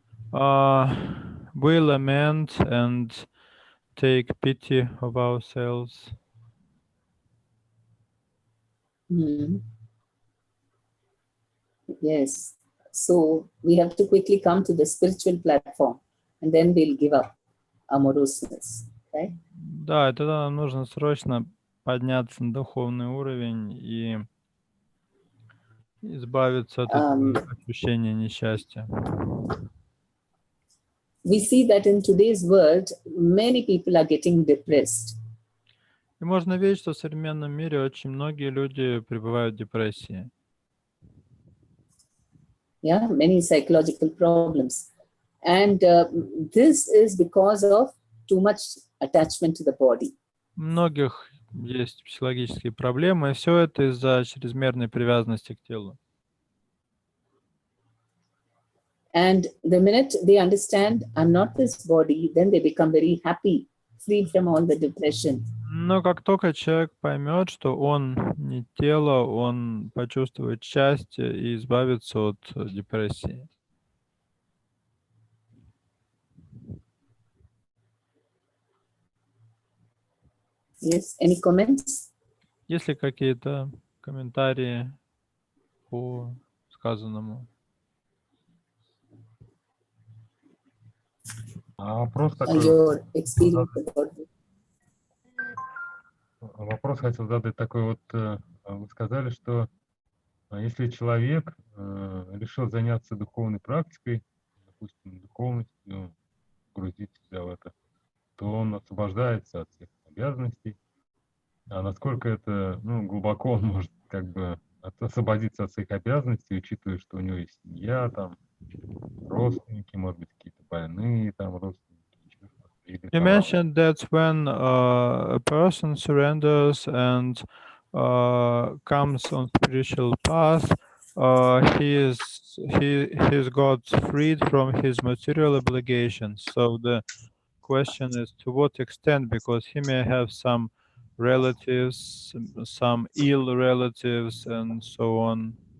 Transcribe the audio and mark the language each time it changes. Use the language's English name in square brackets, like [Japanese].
[English] We lament and take pity of ourselves. Yes. So we have to quickly come to the spiritual platform, and then we'll give up our moroseness. Okay? [Russian] Да, и тогда нам нужно срочно подняться на духовный уровень и избавиться от этого ощущения несчастья. [English] We see that in today's world, many people are getting depressed. [Russian] И можно видеть, что в современном мире очень многие люди пребывают в депрессии. [English] Yeah, many psychological problems. And this is because of too much attachment to the body. [Russian] У многих есть психологические проблемы, и все это из-за чрезмерной привязанности к телу. [English] And the minute they understand, I'm not this body, then they become very happy, free from all the depression. [Russian] Но как только человек поймет, что он не тело, он почувствует счастье и избавится от депрессии. [English] Yes, any comments? [Russian] Есть ли какие-то комментарии по сказанному? Вопрос такой. [English] Your experience about it. [Russian] Вопрос хотел задать такой вот. Вы сказали, что если человек решил заняться духовной практикой, допустим, духовностью, погрузить себя в это, то он освобождается от всех обязанностей. А насколько это, ну, глубоко он может как бы освободиться от своих обязанностей, учитывая, что у него есть семья, там, родственники, может быть, какие-то больные, там, родственники, еще что-то. Или [English] You [Russian] там, [English] mentioned that when a person surrenders and comes on spiritual path, he's got freed from his material obligations. So the question is to what extent, because he may have some relatives, some ill relatives, and so on.